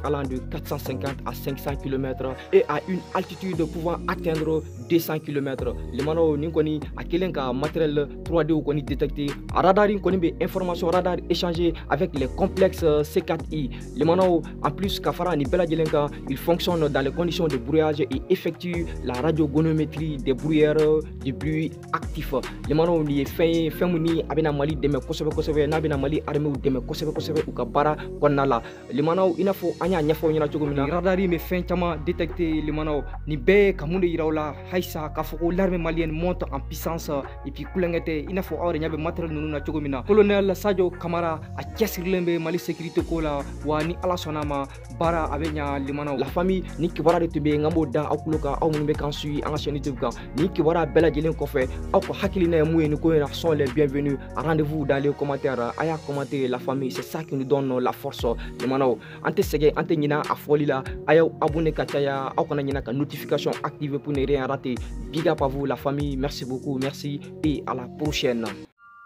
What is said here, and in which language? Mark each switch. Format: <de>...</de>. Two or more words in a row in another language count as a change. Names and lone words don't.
<fr>allant de 450 à 500 km et à une altitude pouvant atteindre 200 km</fr> <bm>limanaw nin kɔni a kelen ka</bm> <fr>matériel 3D</fr> <bm>o kɔni détecter a radar kɔni bɛ</bm> <fr>information radar échanger avec les complexes C4I limanaw en plus</fr> <bm>ka fara nin bɛɛ lajɛlen kan</bm> <fr>il fonctionne dans les conditions de brouillage et effectue la radiogonométrie des brouilleurs de bruit actif limanaw</fr> <bm>ni ye fɛn mun ni a bɛna Mali dɛmɛ kosɛbɛ n'a bɛna Mali armée dɛmɛ kosɛbɛ u ka baara kɔnɔna la limanaw i n'a fɔ an y'a ɲɛfɔ ɲɛna cogo min na radar bɛ fɛn caman détecter limanaw nin bɛɛ ka mun de yira u la halisa k'a fɔ ko</bm> <fr>l'armée malienne monte en puissance et puis</fr> <bm>kulonkɛ tɛ i n'a fɔ aw yɛrɛ ɲɛ bɛ matériel ninnu na cogo min na colonel Sadio Kamara a cɛsirilen bɛ Mali sécurité ko la wa ni Ala sɔnna ma baara a bɛ ɲa limanaw</bm> <fr>la famille</fr> <bm>ni kibaruya de tun bɛ yen n b'o da aw tulo kan aw minnu bɛ k'an suit an ka chaîne YouTube kan ni kibaruya bɛɛ lajɛlen kɔfɛ aw ka hakilina ye mun ye nin ko in na</bm> <fr>sont les bienvenus rendez-vous dans les commentaires</fr> <bm>a y'a commenter</bm> <fr>la famille c'est ça qui nous donne la force</fr> <bm>limanaw an tɛ sɛgɛn an tɛ ɲinɛ a fɔli la a y'aw abonné ka caya aw kana ɲinɛ ka notification activer</bm> <fr>pour ne rien rater</fr> <en>big up</en> <fr>à vous la famille merci beaucoup merci et à la prochaine.</fr>